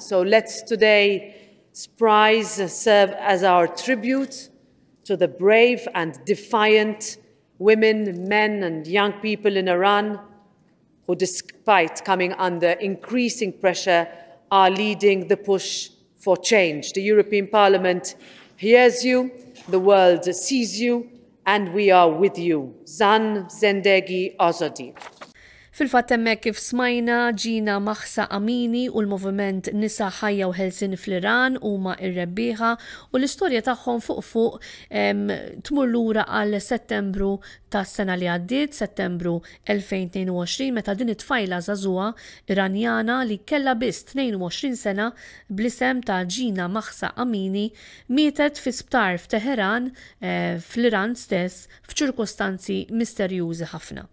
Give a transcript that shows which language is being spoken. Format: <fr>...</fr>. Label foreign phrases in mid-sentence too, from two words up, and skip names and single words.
<en>So let's today's prize serve as our tribute to the brave and defiant women, men and young people in Iran who, despite coming under increasing pressure, are leading the push for change. The European Parliament hears you, the world sees you, and we are with you.</en> <fa>زن زندگی آزادی.</fa> <mt>Fil-fatt hemmhekk kif smajna Jina Mahsa Amini u l-moviment Nisa Ħajja u Ħelsien fl-Iran huma r-rebbieħa u l-istorja tagħhom fuq tmur lura għal Settembru tas-sena li għaddiet, Settembru 2022, meta din it-tfajla żagħżugħa Iranjana li kellha biss 22 sena bl-isem ta' Jina Mahsa Amini mietet fi sptar f'Teheran fl-Iran stess f'ċirkostanzi misterjużi ħafna.</mt>